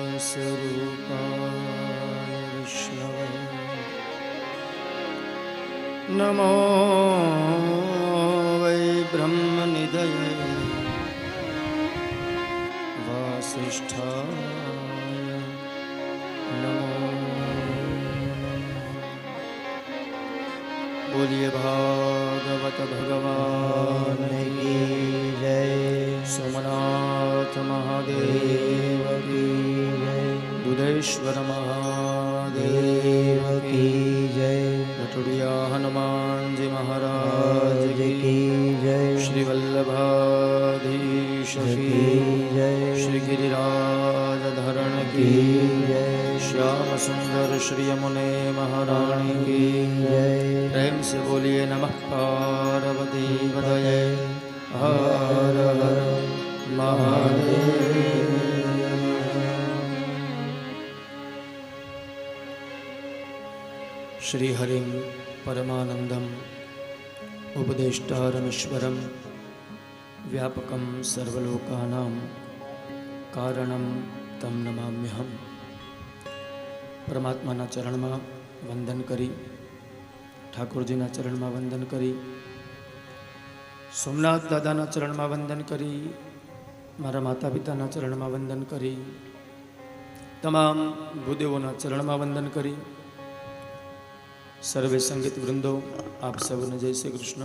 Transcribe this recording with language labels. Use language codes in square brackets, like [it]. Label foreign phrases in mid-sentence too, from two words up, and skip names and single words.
[sa] स्वरूपाय विष्णवे नमो वै ब्रह्मनिधये वासिष्ठाय नमो। [hi] बोलिए भागवत भगवान की जय। सोमनाथ महादेव की जय। दुधेश्वर महादेव देव की जय। भटुड़िया हनुमान जी महाराज की जय। श्री वल्लभाधीश की जय। श्री गिरिराज धरण की जय। श्याम सुंदर श्री यमुने महारानी की जय। प्रेम से बोलिए [sa] नमः पार्वती पतये हर हर महादेव। श्री हरिं परमानंदम उपदेष्टारमीश्वरं व्यापकं सर्वलोकानां कारणं तम नमाम्यहम। [gu] પરમાત્માના ચરણમાં વંદન કરી, ઠાકોરજીના ચરણમાં વંદન કરી, સોમનાથ દાદાના ચરણમાં વંદન કરી, મારા માતા પિતાના ચરણમાં વંદન કરી, તમામ ભૂદેવોના ચરણમાં વંદન કરી, સર્વે સંગીત વૃંદો આપ સૌને જય શ્રી કૃષ્ણ।